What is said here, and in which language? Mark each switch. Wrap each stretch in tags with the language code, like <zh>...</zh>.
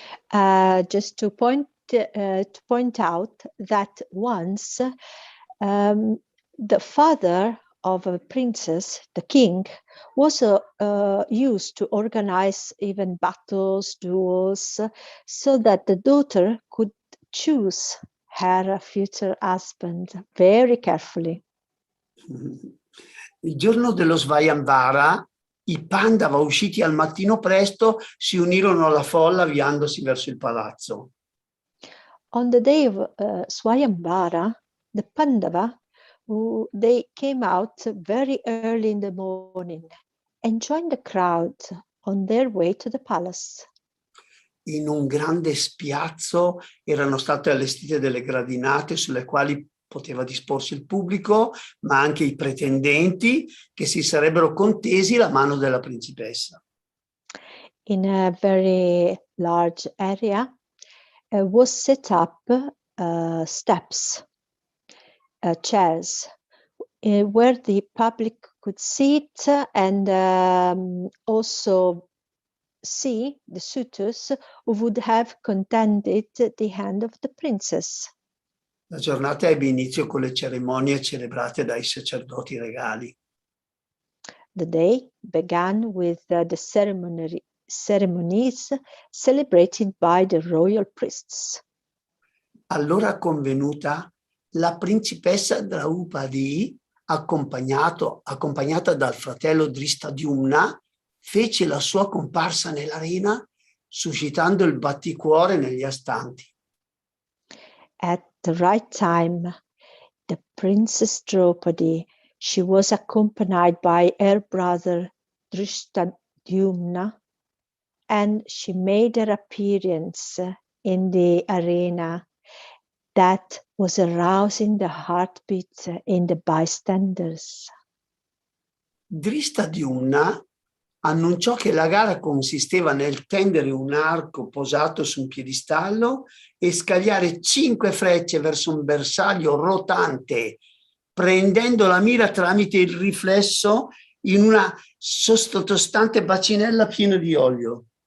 <en>Just to point out that once the father of a princess, the king, was used to organize even battles, duels, so that the daughter could choose her future husband very carefully.</en> <it>Il giorno dello Svayamvara, i Pandava usciti al mattino presto si unirono alla folla avviandosi verso il palazzo.</it> <en>On the day of Swayamvara, the Pandava, they came out very early in the morning and joined the crowd on their way to the palace.</en> <it>In un grande spiazzo erano state allestite delle gradinate sulle quali poteva disporsi il pubblico, ma anche i pretendenti che si sarebbero contesi la mano della principessa.</it> <en>In a very large area was set up steps, chairs, where the public could sit and also see the suitors who would have contended the hand of the princess.</en> <it>La giornata ebbe inizio con le cerimonie celebrate dai sacerdoti regali.</it> <en>The day began with the ceremonies celebrated by the royal priests.</en> <it>Allora convenuta, la principessa Draupadi, accompagnata dal fratello Dristadyumna, fece la sua comparsa nell'arena, suscitando il batticuore negli astanti.</it> <en>At the right time, the Princess Draupadi, she was accompanied by her brother Drishtadyumna, and she made her appearance in the arena that was arousing the heartbeat in the bystanders.</en> <it>Dristadyumna annunciò che la gara consisteva nel tendere un arco posato su un piedistallo e scagliare 5 frecce verso un bersaglio rotante, prendendo la mira tramite il riflesso in una sottostante bacinella piena di olio.</it>